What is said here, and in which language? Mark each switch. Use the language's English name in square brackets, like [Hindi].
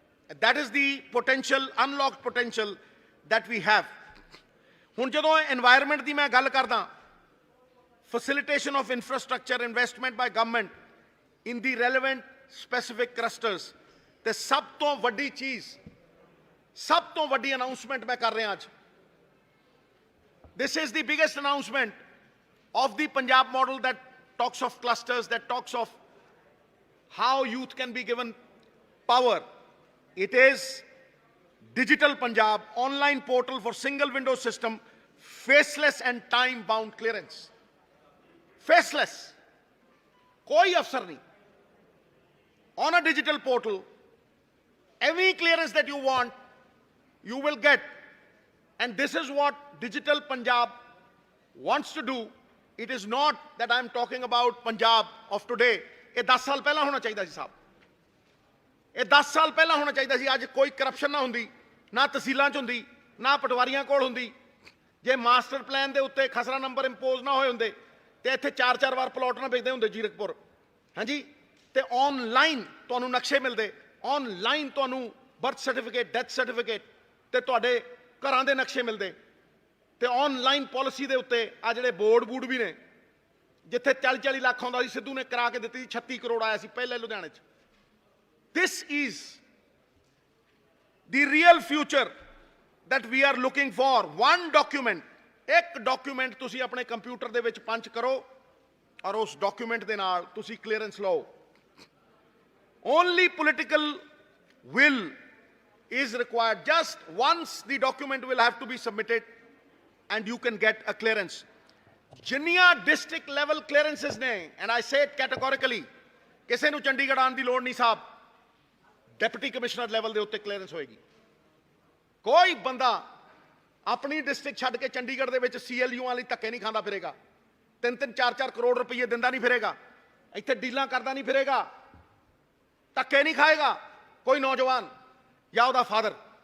[English] And that is the potential, unlocked potential that we have. [Punjabi] ਹੁਣ ਜਦੋਂ environment ਦੀ ਮੈਂ ਗੱਲ ਕਰਦਾ, [English] facilitation of infrastructure investment by government in the relevant specific clusters, [Punjabi] ਤੇ ਸਭ ਤੋਂ ਵੱਡੀ ਚੀਜ਼, ਸਭ ਤੋਂ ਵੱਡੀ announcement ਮੈਂ ਕਰ ਰਿਹਾ ਅੱਜ। [English] This is the biggest announcement of the Punjab model that talks of clusters, that talks of how youth can be given power. It is Digital Punjab, online portal for single window system, faceless and time bound clearance. Faceless. [Hindi] कोई अफसर नहीं. [English] On a digital portal, any clearance that you want, you will get. And this is what Digital Punjab wants to do. It is not that I'm talking about Punjab of today. [Punjabi] ਇਹ 10 ਸਾਲ ਪਹਿਲਾਂ ਹੋਣਾ ਚਾਹੀਦਾ ਸੀ ਸਾਹਿਬ। ਇਹ 10 ਸਾਲ ਪਹਿਲਾਂ ਹੋਣਾ ਚਾਹੀਦਾ ਸੀ। ਅੱਜ ਕੋਈ ਕਰਪਸ਼ਨ ਨਾ ਹੁੰਦੀ, ਨਾ ਤਹਿਸੀਲਾਂ 'ਚ ਹੁੰਦੀ, ਨਾ ਪਟਵਾਰੀਆਂ ਕੋਲ ਹੁੰਦੀ। ਜੇ ਮਾਸਟਰ ਪਲਾਨ ਦੇ ਉੱਤੇ ਖਸਰਾ ਨੰਬਰ ਇੰਪੋਜ਼ ਨਾ ਹੋਏ ਹੁੰਦੇ ਤੇ ਇੱਥੇ 4-4 ਵਾਰ ਪਲਾਟ ਨਾ ਵੇਚਦੇ ਹੁੰਦੇ ਜੀਰਕਪੁਰ, ਹਾਂਜੀ। ਤੇ ਆਨਲਾਈਨ ਤੁਹਾਨੂੰ ਨਕਸ਼ੇ ਮਿਲਦੇ, ਆਨਲਾਈਨ ਤੁਹਾਨੂੰ ਬਰਥ ਸਰਟੀਫਿਕੇਟ, ਡੈਥ ਸਰਟੀਫਿਕੇਟ ਤੇ ਤੁਹਾਡੇ ਘਰਾਂ ਦੇ ਨਕਸ਼ੇ ਮਿਲਦੇ। ਤੇ ਆਨਲਾਈਨ ਪਾਲਿਸੀ ਦੇ ਉੱਤੇ ਆ ਜਿਹੜੇ ਬੋਰਡ ਵੀ ਨੇ, ਜਿੱਥੇ 40-40 ਲੱਖ ਆਉਂਦਾ ਸੀ, ਸਿੱਧੂ ਨੇ ਕਰਾ ਕੇ ਦਿੱਤੀ ਸੀ, 36 ਕਰੋੜ ਆਇਆ ਸੀ ਪਹਿਲੇ ਲੁਧਿਆਣੇ 'ਚ। [English] This is the real future that we are looking for. One document, [Punjabi] ਇੱਕ ਡਾਕੂਮੈਂਟ ਤੁਸੀਂ ਆਪਣੇ ਕੰਪਿਊਟਰ ਦੇ ਵਿੱਚ ਪੰਚ ਕਰੋ ਔਰ ਉਸ ਡਾਕੂਮੈਂਟ ਦੇ ਨਾਲ ਤੁਸੀਂ ਕਲੀਅਰੈਂਸ ਲਓ। [English] Only political will is required. Just once the document will have to be submitted and you can get a clearance. [Punjabi] ਜਿੰਨੀਆਂ ਡਿਸਟ੍ਰਿਕਟ ਲੈਵਲ ਕਲੀਅਰੈਂਸਿਸ ਨੇ, [English] and I say it categorically, [Punjabi] ਕਿਸੇ ਨੂੰ ਚੰਡੀਗੜ੍ਹ ਆਉਣ ਦੀ ਲੋੜ ਨਹੀਂ ਸਾਹਿਬ, ਡਿਪਟੀ ਕਮਿਸ਼ਨਰ ਲੈਵਲ ਦੇ ਉੱਤੇ ਕਲੀਅਰੈਂਸ ਹੋਏਗੀ। ਕੋਈ ਬੰਦਾ ਆਪਣੀ ਡਿਸਟ੍ਰਿਕਟ ਛੱਡ ਕੇ ਚੰਡੀਗੜ੍ਹ ਦੇ ਵਿੱਚ CLUਆਂ ਲਈ ਧੱਕੇ ਨਹੀਂ ਖਾਂਦਾ ਫਿਰੇਗਾ, 3-3 4-4 ਕਰੋੜ ਰੁਪਏ ਦਿੰਦਾ ਨਹੀਂ ਫਿਰੇਗਾ, ਇੱਥੇ ਡੀਲਾਂ ਕਰਦਾ ਨਹੀਂ ਫਿਰੇਗਾ, ਧੱਕੇ ਨਹੀਂ ਖਾਏਗਾ ਕੋਈ ਨੌਜਵਾਨ ਜਾਂ ਉਹਦਾ ਫਾਦਰ।